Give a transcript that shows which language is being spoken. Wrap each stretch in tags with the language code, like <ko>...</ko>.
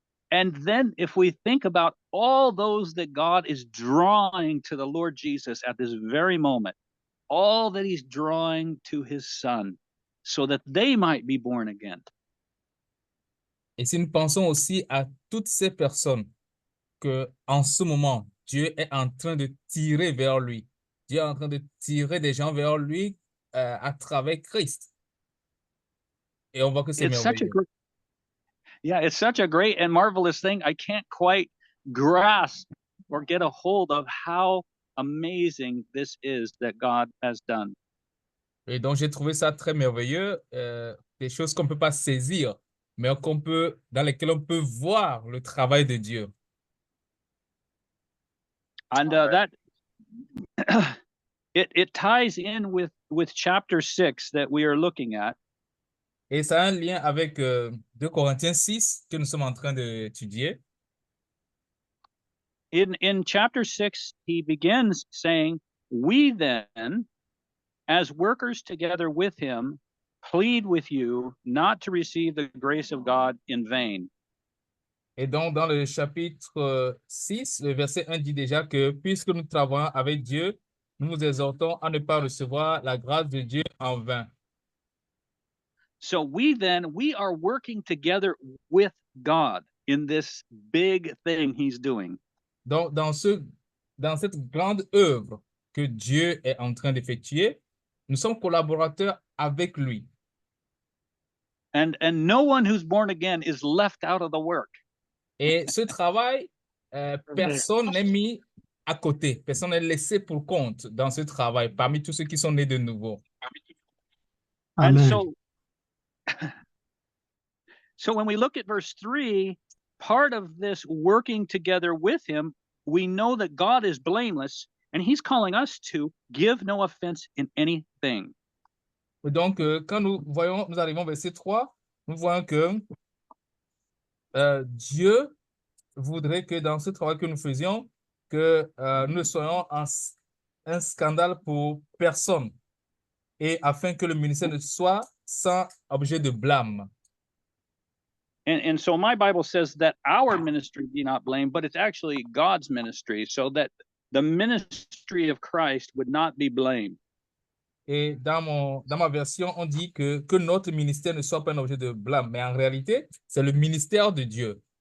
<en>And then if we think about all those that God is drawing to the Lord Jesus at this very moment, all that he's drawing to his son so that they might be born again.</en> <fr>Et si nous pensons aussi à toutes ces personnes que, en ce moment, Dieu est en train de tirer vers lui. Dieu est en train de tirer des gens vers lui à travers Christ. Et on voit que c'est</fr> <en>It's such a</en> <fr>merveilleux.</fr> <en>great, yeah, it's such a great and marvelous thing. I can't quite grasp or get a hold of how amazing this is that God has done.</en> <fr>Et donc, j'ai trouvé ça très merveilleux, des choses qu'on ne peut pas saisir, mais dans lesquelles on peut voir le travail de Dieu.</fr> <en>And that it ties in with chapter 6 that we are looking at.</en> <fr>Et ça a un lien avec 2 Corinthiens 6 que nous sommes en train d'étudier.</fr> <en>In chapter 6, he begins saying, "We then, as workers together with him, plead with you not to receive the grace of God in vain."</en> <fr>Et donc, dans le chapitre 6, le verset 1 dit déjà que puisque nous travaillons avec Dieu, nous vous exhortons à ne pas recevoir la grâce de Dieu en vain.</fr> <en>So we are working together with God in this big thing he's doing.</en> <fr>Donc, dans cette grande œuvre que Dieu est en train d'effectuer, nous sommes collaborateurs avec lui.</fr> <en>And no one who's born again is left out of the work.</en> <fr>Et ce travail, personne n'est mis à côté, personne n'est laissé pour compte dans ce travail parmi tous ceux qui sont nés de nouveau.</fr> <en>And Amen. so when we look at verse 3, part of this working together with him, we know that God is blameless, and he's calling us to give no offense in anything.</en> <fr>Donc, quand nous arrivons au verset 3, nous voyons que Dieu voudrait que dans ce travail que nous faisions, que nous ne soyons un scandale pour personne, et afin que le ministère ne soit sans objet de blâme.</fr> <en>And so my Bible says that our ministry be not blamed, but it's actually God's ministry, so that the ministry of Christ would not be blamed.</en> <fr>Et dans ma version, on dit que notre ministère ne soit pas un objet de blâme, mais en réalité, c'est le ministère de Dieu.</fr>